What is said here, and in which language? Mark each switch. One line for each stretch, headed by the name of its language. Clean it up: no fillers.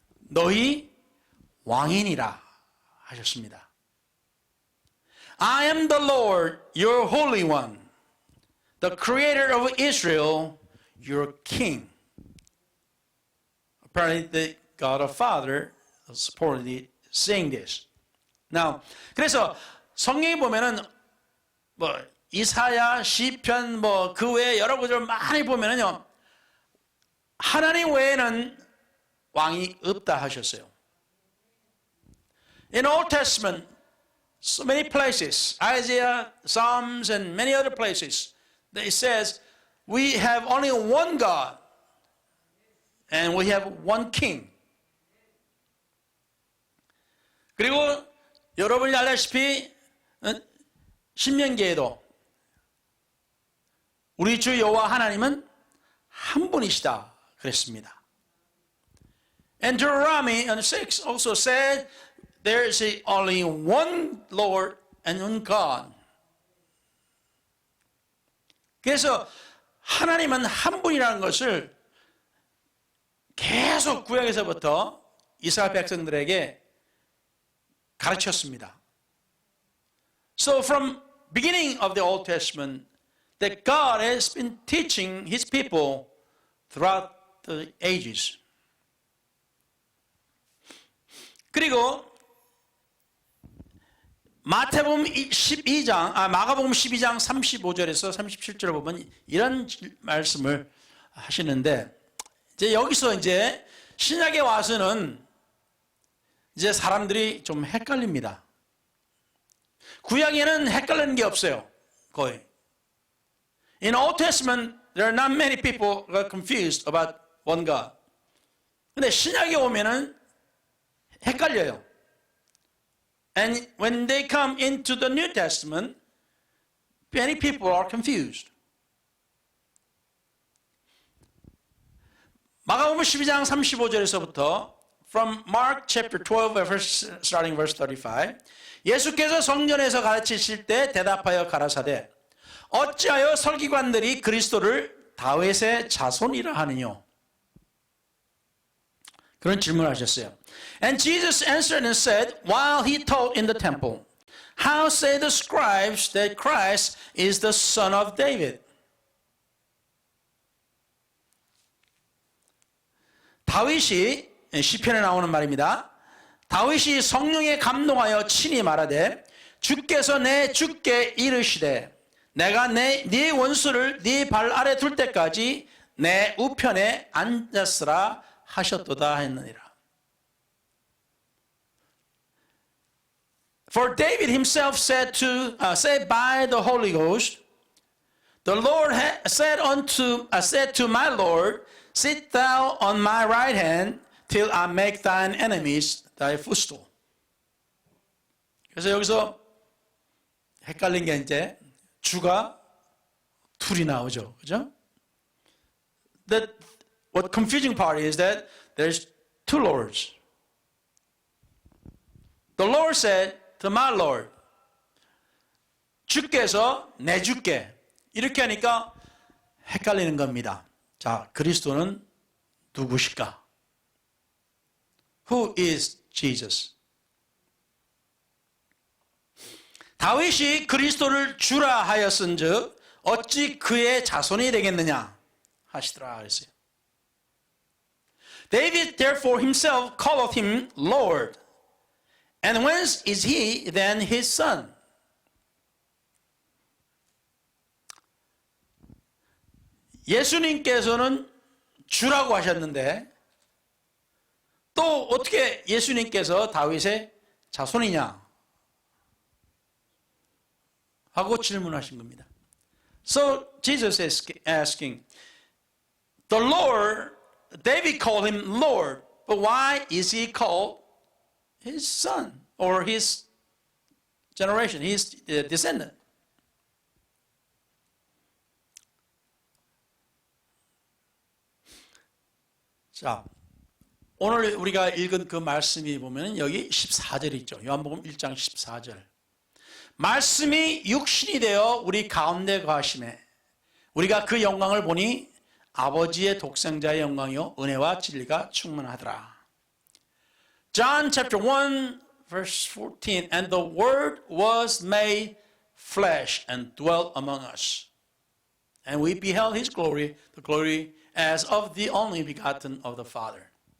Korean: 너희 왕이니라 하셨습니다.
English: I am the Lord, your Holy One, the Creator of Israel, your King. Apparently, the God of Father is supposedly saying this.
Korean: Now, 그래서 성경에 보면은 이사야, 시편 그 외에 여러 구절 많이 보면은요, 하나님 외에는 왕이 없다 하셨어요.
English: In Old Testament, so many places, Isaiah, Psalms, and many other places, it says, we have only one God, and we have one King.
Korean: 그리고 여러분이 알다시피 신명기에도 우리 주 여호와 하나님은 한 분이시다 그랬습니다.
English: And Deuteronomy 6 also said there is only one Lord and one God.
Korean: 그래서 하나님은 한 분이라는 것을 계속 구약에서부터 이스라엘 백성들에게 가르쳤습니다.
English: So from beginning of the Old Testament, that God has been teaching His people throughout the ages.
Korean: 그리고 마가복음 12장 35절에서 37절을 보면 이런 말씀을 하시는데, 이제 여기서 이제 신약에 와서는 이제 사람들이 좀 헷갈립니다. 구약에는 헷갈리는 게 없어요. 거의.
English: In Old Testament, there are not many people who are confused about one God.
Korean: 근데 신약에 오면은 헷갈려요.
English: And when they come into the New Testament, many people are confused.
Korean: 마가복음 12장 35절에서부터
English: from Mark chapter 12 starting verse 35,
Korean: 예수께서 성전에서 가르치실 때 대답하여 가라사대 어찌하여 설기관들이 그리스도를 다윗의 자손이라 하느뇨. 그런 질문을 하셨어요.
English: And Jesus answered and said, while he taught in the temple, how say the scribes that Christ is the son of David?
Korean: 다윗이 시편에 나오는 말입니다. 다윗이 성령에 감동하여 친히 말하되 주께서 내 주께 이르시되 내가 네 원수를 네 발 아래 둘 때까지 내 우편에 앉았으라 하셨도다 했느니라.
English: For David himself said by the Holy Ghost, the Lord said to my Lord, sit thou on my right hand till I make thine enemies thy footstool.
Korean: 그래서 여기서 헷갈린 게 이제 주가 둘이 나오죠, 그죠?
English: What confusing part is that there's two lords. The Lord said to my Lord,
Korean: 주께서 내 주께, 이렇게 하니까 헷갈리는 겁니다. 자, 그리스도는 누구실까?
English: Who is Jesus?
Korean: 다윗이 그리스도를 주라 하였은즉 어찌 그의 자손이 되겠느냐 하시더라 그랬어요.
English: David therefore himself calleth him Lord. And whence is he then his son?
Korean: 예수님께서는 주라고 하셨는데 또 어떻게 예수님께서 다윗의 자손이냐 하고 질문하신 겁니다.
English: So Jesus is asking, the Lord, David called him Lord, but why is he called his son or his generation, his descendant?
Korean: 자, 오늘 우리가 읽은 그 말씀이 보면 여기 14절 있죠. 요한복음 1장 14절. 말씀이 육신이 되어 우리 가운데 거하심에 우리가 그 영광을 보니 아버지의 독생자의 영광이요 은혜와 진리가 충만하더라.
English: John chapter 1 verse 14. And the word was made flesh and dwelt among us. And we beheld his glory, the glory as of the only begotten of the Father.